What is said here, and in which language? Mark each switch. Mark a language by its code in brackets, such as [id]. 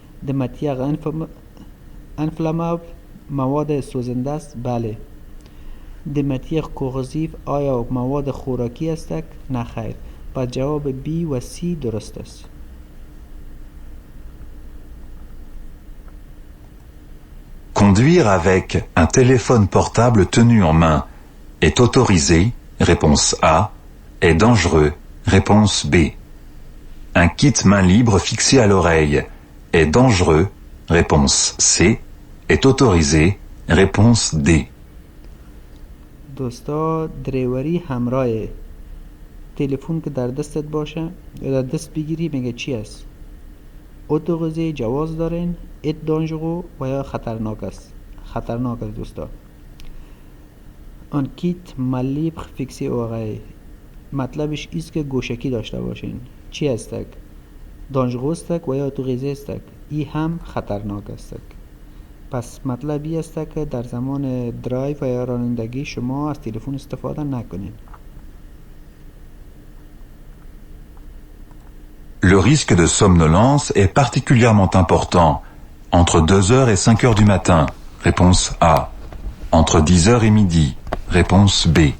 [fa] د ماتیغ انفلامابل مواد سوزنده است؟ بله. د ماتیغ کوغزیف آیا مواد خوراکی است؟ نه خیر. پس جواب B و C درست است. [fr] Conduire avec un téléphone portable tenu en main est autorisé, réponse A, est dangereux, réponse B. Un kit main libre fixé à l'oreille est dangereux, réponse C, est autorisé, réponse D. [fa] دوستا دریوری همراه تلفن که در دستت باشه یا در دست بگیری میگه چی است؟ اتوریزه جواز دارین، ات دانجرو و یا خطرناک است. خطرناک است دوستا. [fr] آن کیت ملیبر فیکسی اوغای [fa] مطلبش ایست که گوشکی داشته باشین. چی استک؟ دانجرو استک و یا اتوریزه استک. ای هم خطرناک استک. پس مطلبی است که در زمان درایو و یا رانندگی شما از تلفن استفاده نکنین. [fr] Le risque de somnolence est particulièrement important entre 2h et 5h du matin, réponse A. Entre 10h et midi, réponse B.